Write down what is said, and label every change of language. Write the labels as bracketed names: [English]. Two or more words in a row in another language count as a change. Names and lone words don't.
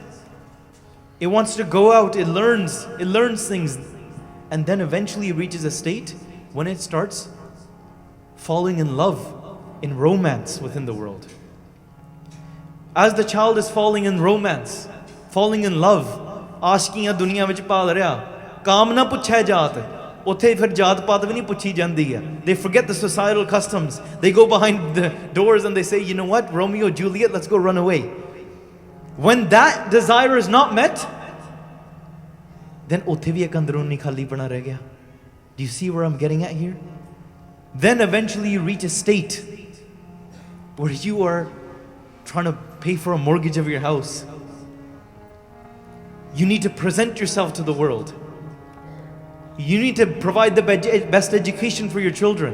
[English] It wants to go out, it learns things. And then eventually it reaches a state when it starts falling in love, in romance within the world. As the child is falling in romance, falling in love, [Punjabi] ਆਸ਼ਕੀਆਂ ਦੁਨੀਆ ਵਿੱਚ ਪਾਲ ਰਿਹਾ, ਕਾਮ ਨਾ ਪੁੱਛੇ ਜਾਤ, ਉੱਥੇ ਫਿਰ ਜਾਤ ਪਾਤ ਵੀ ਨਹੀਂ ਪੁੱਛੀ ਜਾਂਦੀ ਹੈ. [English] They forget the societal customs. They go behind the doors and they say, you know what, Romeo, Juliet, let's go run away. When that desire is not met, then [Punjabi] ਉੱਥੇ ਵੀ ਇੱਕ ਅੰਦਰੂਨੀ ਖਾਲੀਪਣਾ ਰਹਿ ਗਿਆ. [English] Do you see where I'm getting at here? Then eventually you reach a state where you are trying to pay for a mortgage of your house. You need to present yourself to the world. You need to provide the best education for your children.